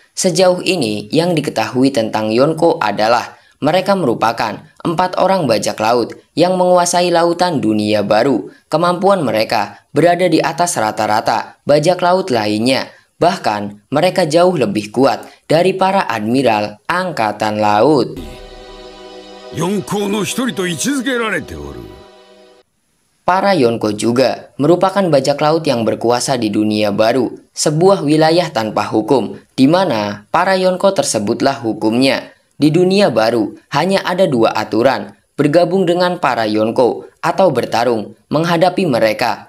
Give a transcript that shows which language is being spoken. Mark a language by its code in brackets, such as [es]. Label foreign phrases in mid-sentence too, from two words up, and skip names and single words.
[id] Sejauh ini yang diketahui tentang Yonko adalah mereka merupakan 4 orang bajak laut yang menguasai lautan dunia baru. Kemampuan mereka berada di atas rata-rata bajak laut lainnya. Bahkan mereka jauh lebih kuat dari para admiral Angkatan Laut. [ja] 四皇の一人と位置づけられておる。 [id] Para Yonko juga merupakan bajak laut yang berkuasa di dunia baru, sebuah wilayah tanpa hukum, di mana para Yonko tersebutlah hukumnya. Di dunia baru, hanya ada 2 aturan, bergabung dengan para Yonko atau bertarung menghadapi mereka.